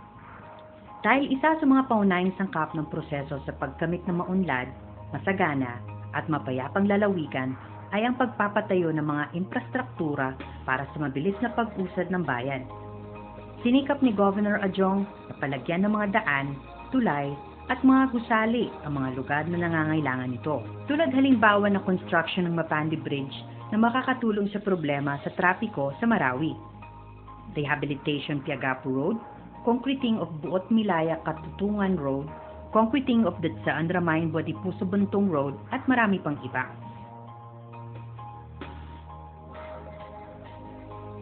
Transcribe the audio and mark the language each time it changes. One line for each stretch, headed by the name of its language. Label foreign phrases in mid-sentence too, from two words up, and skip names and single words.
Filipino: Dahil isa sa mga paunahing sangkap ng proseso sa pagkamit ng maunlad, masagana at mapayapang lalawigan ay ang pagpapatayo ng mga infrastruktura para sa mabilis na pag-usad ng bayan. Sinikap ni Governor Adyong na palagyan ng mga daan, tulay, at mga gusali ang mga lugar na nangangailangan nito. Tulad halimbawa ng construction ng Mapandi Bridge na makakatulong sa problema sa trapiko sa Marawi.
English: Rehabilitation Piagapu Road, concreting of Buot Milaya Katutungan Road, concreting of Dadsaan Ramayan Buadipuso Buntong Road
Filipino: at marami pang iba.